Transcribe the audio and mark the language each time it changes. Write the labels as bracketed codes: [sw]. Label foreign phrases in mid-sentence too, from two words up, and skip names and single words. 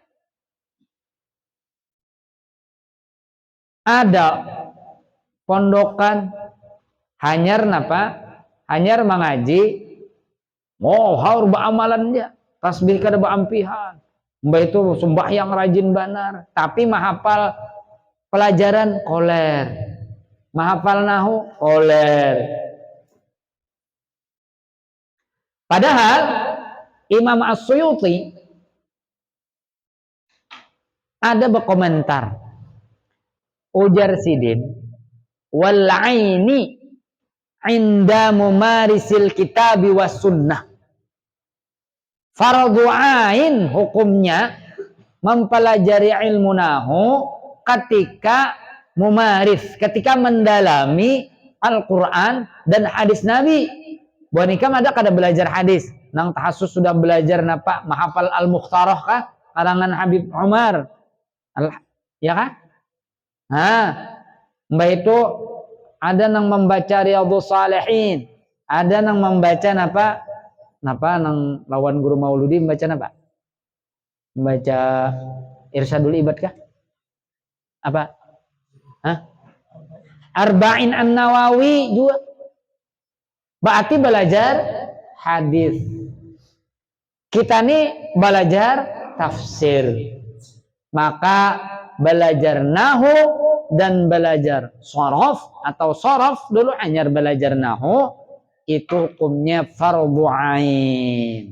[bjn] Ada pondokan hanyar napa hanyar mengaji haur amalannya tasbih kada baampihan mbak itu sembahyang rajin banar tapi mahafal pelajaran koler, mahafal nahu koler. [id] Padahal Imam As-Suyuti ada berkomentar. [bjn] Ujar Sidin, [ar] والعين عند ممارس الكتاب والسنة. [id] Fardu ain hukumnya mempelajari ilmu nahu ketika mumaris, ketika mendalami Al-Quran dan hadis Nabi. [bjn] Buanikam ada kada belajar hadis, nang tahasus sudah belajar napa mahafal Al-Mukhtarah kah? Karangan Habib Umar. Ya kah? Mbak itu ada nang membaca Riyadhus Shalihin, ada nang membaca napa nang lawan guru Mauludi membaca napa? Membaca Irsyadul Ibad kah? Apa? [id] Arba'in An-Nawawi juga. Berarti belajar hadis. [bjn] Kita nih belajar tafsir. [id] Maka belajar nahu dan belajar sorof atau sorof dulu hanya belajar nahu itu hukumnya fardhu ain.